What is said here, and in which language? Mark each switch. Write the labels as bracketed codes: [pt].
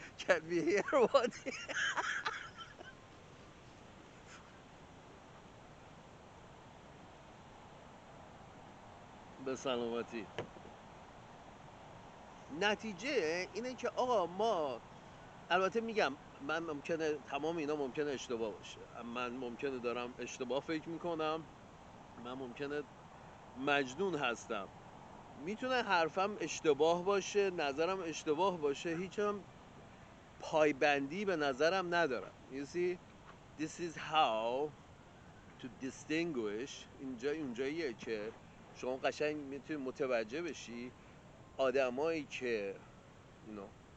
[en] Can we hear what [fa] به سلامتی. نتیجه اینه که آقا ما، البته میگم من ممکنه تمام اینا ممکنه اشتباه باشه، من ممکنه دارم اشتباه فکر میکنم، من ممکنه مجنون هستم، میتونه حرفم اشتباه باشه، نظرم اشتباه باشه، هیچم پایبندی به نظرم ندارم. [en] You see this is how to distinguish. [fa] اینجا اونجاییه که شما قشنگ میتونی متوجه بشی آدمایی که you know